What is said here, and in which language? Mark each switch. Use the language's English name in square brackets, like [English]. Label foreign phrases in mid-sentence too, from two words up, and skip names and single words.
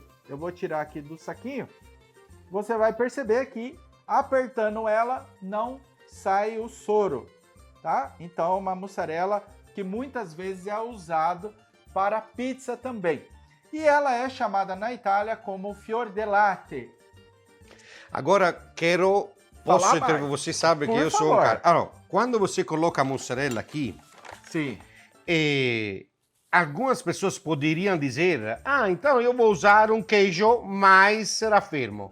[Portuguese] Eu vou tirar aqui do saquinho. Você vai perceber que, apertando ela, não sai o soro, tá? Então, é uma mussarela que muitas vezes é usado para pizza também. E ela é chamada na Itália como [Italian] fior di latte. [Portuguese] Agora, você sabe que eu sou um cara... Allora, quando você coloca a mussarela aqui, sim. Algumas pessoas poderiam dizer, então eu vou usar um queijo mais raffermo.